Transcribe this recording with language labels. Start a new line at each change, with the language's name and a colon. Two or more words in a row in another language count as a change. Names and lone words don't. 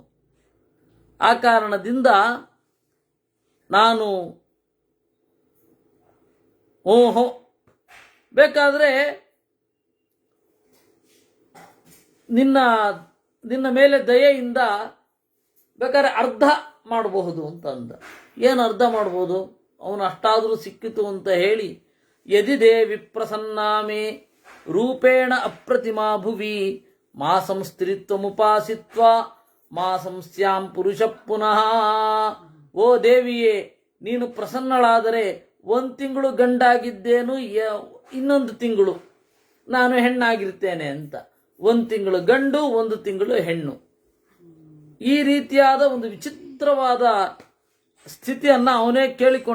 Kannada: ಆ ಕಾರಣದಿಂದ ನಾನು ಓಹೋ, ಬೇಕಾದ್ರೆ ನಿನ್ನ ಮೇಲೆ ದಯೆಯಿಂದ ಬೇಕಾದ್ರೆ ಅರ್ಧ ಮಾಡಬಹುದು ಅಂತ ಅಂದ. ಏನು ಅರ್ಧ ಮಾಡ್ಬೋದು? ಅವನು ಅಷ್ಟಾದರೂ ಸಿಕ್ಕಿತು ಅಂತ ಹೇಳಿ,
Sanskrit: ಯದಿ ದೇವಿ ಪ್ರಸನ್ನಾಮೇ ರೂಪೇಣ ಅಪ್ರತಿಮಾ ಭುವಿ ಮಾ ಸಂಸ್ತ್ರಿತ್ವಮುಪಾಸಿತ್ವ ಮಾ ಸಂಸ್ಯಾಂ ಪುರುಷ ಪುನಃ.
Kannada: ಓ ದೇವಿಯೇ, ನೀನು ಪ್ರಸನ್ನಳಾದರೆ 1 ತಿಂಗಳು ಗಂಡಾಗಿದ್ದೇನು, ಇನ್ನೊಂದು ತಿಂಗಳು ನಾನು ಹೆಣ್ಣಾಗಿರ್ತೇನೆ ಅಂತ. 1 ತಿಂಗಳು ಗಂಡು, 1 ತಿಂಗಳು ಹೆಣ್ಣು. ಈ ರೀತಿಯಾದ ಒಂದು ವಿಚಿತ್ರವಾದ ಸ್ಥಿತಿಯನ್ನ ಅವನೇ ಕೇಳಿಕೊಂಡ.